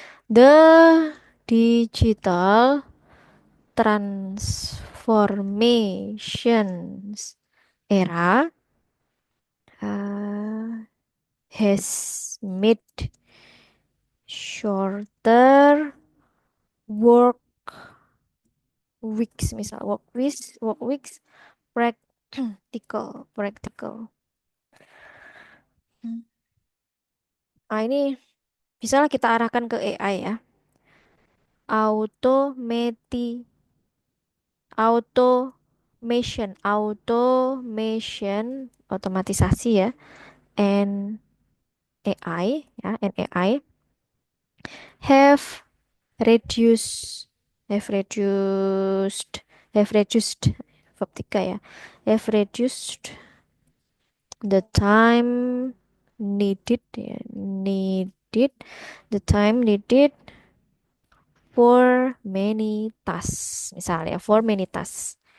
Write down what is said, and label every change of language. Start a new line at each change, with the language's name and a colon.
English: The digital transformations era uh, has made shorter work weeks,
Indonesian: misal
English: work weeks practical. Hmm.
Indonesian: Nah, ini bisalah kita arahkan ke AI ya.
English: Automati automation, otomatisasi ya, and AI ya, and AI have reduced have reduced have reduced verb 3 ya, have reduced the time needed ya, needed the time needed for many tasks, misalnya for many tasks,